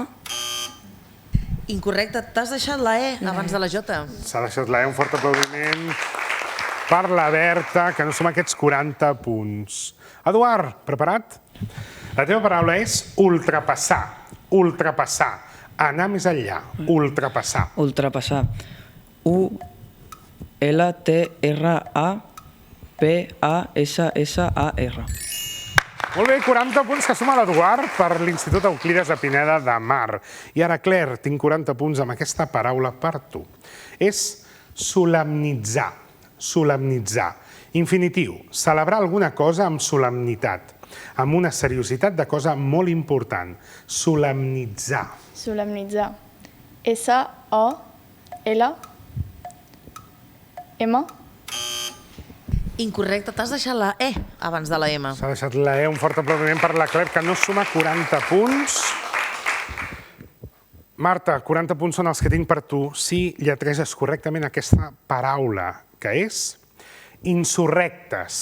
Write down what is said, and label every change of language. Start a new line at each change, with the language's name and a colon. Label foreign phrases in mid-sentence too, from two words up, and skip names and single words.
Catalan: Incorrecte. T'has deixat la E abans de la J. S'ha deixat la E. Un fort aplaudiment per la Berta, que no suma aquests 40 punts. Eduard, preparat? La teva paraula és ultrapassar. Ultrapassar. Anar més enllà. Ultrapassar. Ultrapassar. U-L-T-R-A-P-A-S-S-A-R. Molt bé, 40 punts que suma l'Eduard per l'Institut Euclides de Pineda de Mar. I ara, Claire, tinc 40 punts amb aquesta paraula per tu. És solemnitzar. Solemnitzar. Infinitiu. Celebrar alguna cosa amb solemnitat, amb una seriositat de cosa molt important. Solemnitzar. Solemnitzar. S-O-L-M. Incorrecte. T'has deixat la E abans de la M. S'ha deixat la E. Un fort aplaudiment per la Claire, que no suma 40 punts. Marta, 40 punts són els que tinc per tu si lletreges correctament aquesta paraula, que és insurrectes.